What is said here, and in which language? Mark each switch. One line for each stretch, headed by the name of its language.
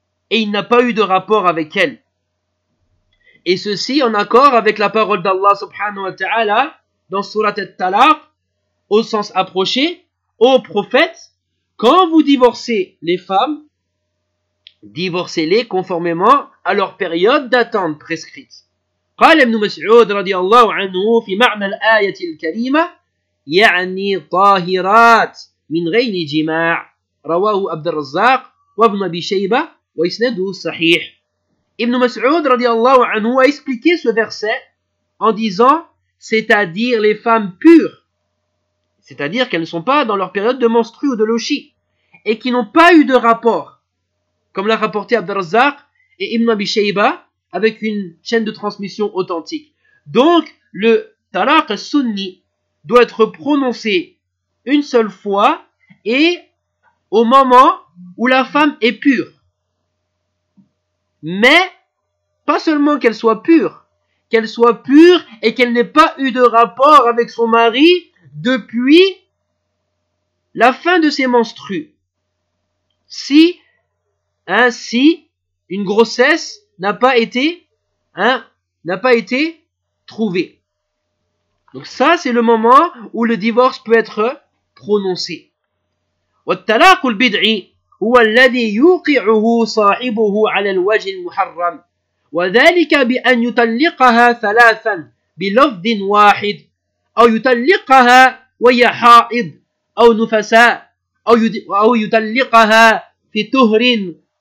French: Et il n'a pas eu de rapport avec elle. Et ceci en accord avec la parole d'Allah
Arabic: subhanahu wa ta'ala
French: dans surat al-Talaq, au sens approché, ô prophète, quand vous divorcez les femmes, divorcez-les conformément à leur période d'attente prescrite.
Arabic: قال ابن مسعود رضي الله عنه في معنى الآية الكريمة يعني طاهرات من غير جماع رواه عبد الرزاق وابن أبي شيبة وإسناده صحيح.
French: Ibn Mas'ud
Arabic: radiallahu anhu
French: a expliqué ce verset en disant, c'est-à-dire les femmes pures, c'est-à-dire qu'elles ne sont pas dans leur période de menstrue ou de lochie, et qui n'ont pas eu de rapport, comme l'a rapporté Abd al-Razzaq et Ibn Abi Shayba avec une chaîne de transmission authentique. Donc, le talaq sunni doit être prononcé une seule fois et au moment où la femme est pure. Mais, pas seulement qu'elle soit pure et qu'elle n'ait pas eu de rapport avec son mari depuis la fin de ses menstrues. Si, si une grossesse n'a pas été, n'a pas été trouvée. Donc ça, c'est le moment où le divorce peut être prononcé.
Arabic: والطلاق البدعي هو الذي يوقعه صاحبه على الوجه المحرم وذلك بأن يطلقها ثلاثا بلفظ واحد أو يطلقها وهي حائض أو نفساء أو يطلقها في طهر